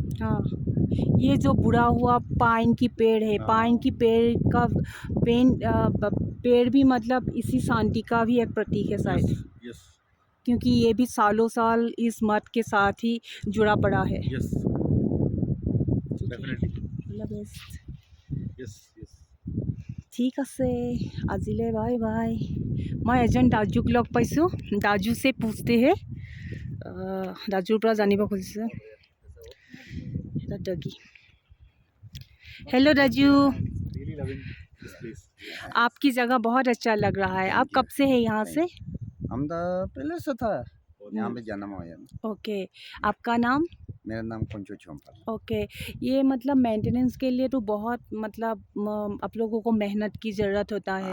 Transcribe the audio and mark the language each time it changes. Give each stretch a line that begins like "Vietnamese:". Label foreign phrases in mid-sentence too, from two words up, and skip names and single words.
Hindi: हाँ, ये जो बुढ़ा हुआ पाइन की पेड़ है, पाइन की पेड़ का पेड़ भी मतलब इसी शांति का भी एक प्रतीक है शायद। यस, क्योंकि ये भी सालों साल इस मठ के साथ ही जुड़ा पड़ा है।
English: Yes, definitely. Yes, yes.
Assamese: ঠিক আছে, আজিলৈ
English: bye bye.
Assamese: মই এজন দাজুক লগ পাইছোঁ, দাজু চে পুছতে হে, দাজুৰ পৰা জানিব খুজিছে।
Hindi: दादी, हेलो दाजू,
English: Really loving this place.
Hindi: आपकी जगह बहुत अच्छा लग रहा है। आप कब से है यहाँ से? हम तो पहले से था, यहाँ पे जन्म हुआ है। ओके, आपका नाम? मेरा नाम कुंचू चोम्पल। ओके, ये मतलब मेंटेनेंस के लिए तो बहुत मतलब आप लोगों को मेहनत की ज़रूरत होता है।